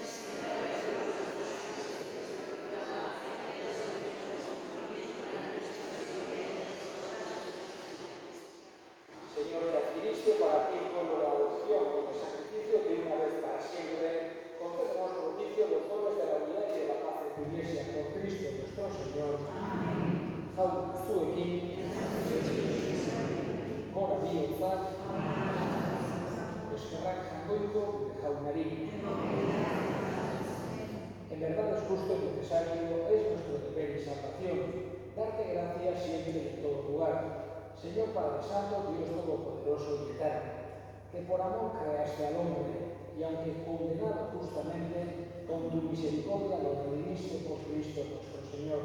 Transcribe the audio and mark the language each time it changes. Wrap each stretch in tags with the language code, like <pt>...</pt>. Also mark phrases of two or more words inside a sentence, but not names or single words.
<es>Señor, que adquiriste para ti como la adopción y el sacrificio de una vez para siempre, concédenos propicio los dones de la unidad y de la paz de tu Iglesia por Cristo nuestro Señor. Amén.</es> <eu>Jaun zuekin, gora bihotza, eskerrak jaungoiko jaunari.</eu> <es>En verdad es justo y necesario, es nuestro deber y salvación, darte gracias siempre y en todo lugar. Señor Padre Santo, Dios Todopoderoso y Eterno, que por amor creaste al hombre, y aunque condenado justamente, con tu misericordia lo redimiste por Cristo nuestro Señor.</es>